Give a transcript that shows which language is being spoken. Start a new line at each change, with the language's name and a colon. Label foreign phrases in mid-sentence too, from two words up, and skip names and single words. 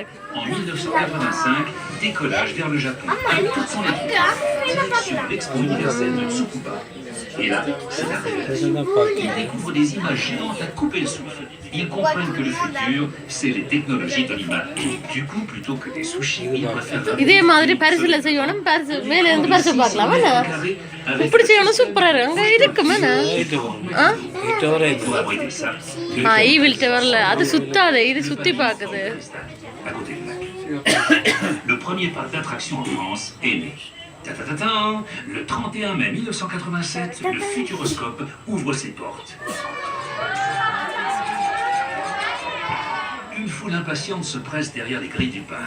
French: En 1985, décollage vers le Japon. Avec toute son équipe. Direction l'Expo universelle de Tsukuba. Et là, c'est la révélation. Ils découvrent des images géantes à couper le souffle. Ils comprennent que le futur, c'est les technologies de l'image. Du coup, plutôt que des sushis, ils préfèrent...
Tamil: இதே மாதிரி பரிசுல செய்யணும் பரிசு மேல இருந்து பரிசு பார்க்கலாம் இப்படி செய்யணும் சூப்பரா இருக்கு அங்க இருக்குமே ஈவில் டவர்ல அது சுத்தாதே இது சுத்தி பாக்குது
French: Le premier parc d'attraction en France est né. Le 31 mai 1987, le Futuroscope ouvre ses portes. Une foule impatiente se presse derrière les grilles du parc.